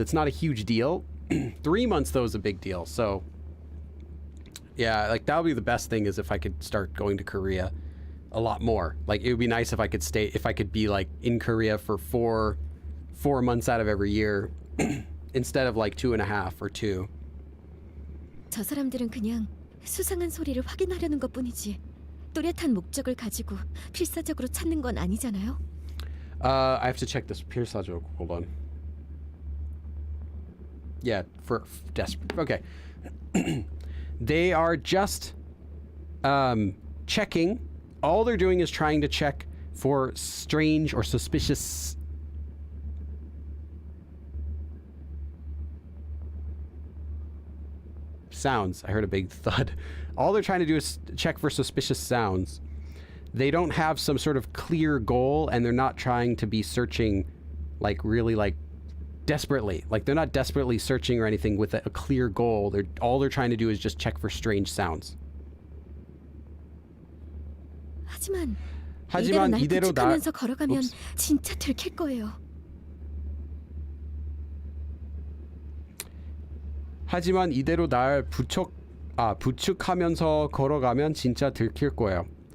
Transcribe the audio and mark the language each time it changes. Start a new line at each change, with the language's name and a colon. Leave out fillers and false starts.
English: It's not a huge deal. 3 months though is a big deal. So yeah, like that would be the best thing, is if I could start going to Korea a lot more. Like it would be nice if I could be like in Korea for 4 months out of every year instead of like 2.5 or 2.
Korean: 저 사람들은 그냥 수상한 소리를 확인하려는 것뿐이지 뚜렷한 목적을 가지고 필사적으로 찾는 건 아니잖아요.
English: I have to check this. 필사적. Hold on. Yeah, for desperate. Okay. They are just checking. All they're doing is trying to check for strange or suspicious sounds. I heard a big thud. All they're trying to do is check for suspicious sounds. They don't have some sort of clear goal, and they're not trying to be searching like really like desperately. Like they're not desperately searching or anything with a clear goal. All they're trying to do is just check for strange sounds.
Korean: 하지만 이대로 날 부축하면서 걸어가면 진짜 들킬 거예요. 하지만 이대로 날 부축하면서 걸어가면 진짜 들킬 거예요.